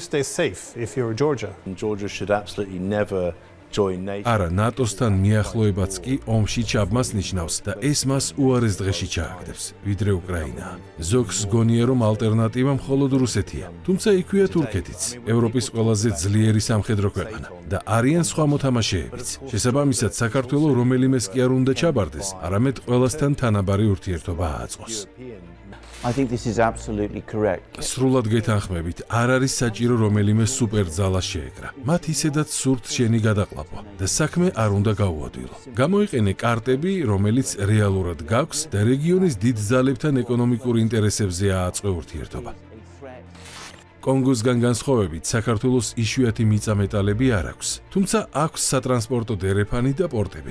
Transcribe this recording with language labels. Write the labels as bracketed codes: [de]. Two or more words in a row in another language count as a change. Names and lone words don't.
[ka] არა, ნატოსთან მიახლოებაც კი ომში ჩაბმას ნიშნავს და ეს მას უარეს დღეში ჩააგდებს, ვიდრე უკრაინა. ზოგს გონია, რომ ალტერნატივა მხოლოდ რუსეთია. თუმცა იქვეა თურქეთიც, ევროპის ყველაზე ძლიერი სამხედრო ქვეყანა და არიან სხვა მოთამაშეებიც. შესაბამისად, საქართველო რომელიმეს კი არ უნდა ჩაბარდეს, არამედ ყველასთან თანაბარი ურთიერთობა აწყოს. [en] I think this is absolutely correct. [ka] სრულად გეთანხმებით, არ არის საჭირო რომელიმე სუპერძალა შეეკრა. მათ ისედაც სურთ შენი გადაყლაპვა და საქმე არ უნდა გაუადვილო. გამოიყენე კარტები, რომელიც რეალურად გაქვს და რეგიონის დიდ ძალებთან ეკონომიკურ ინტერესებზე ააწყო ურთიერთობა. კონგოსგან განსხვავებით, საქართველოს იშვიათი მიწა-მეტალები არ აქვს, თუმცა აქვს სატრანსპორტო დერეფანი და პორტები.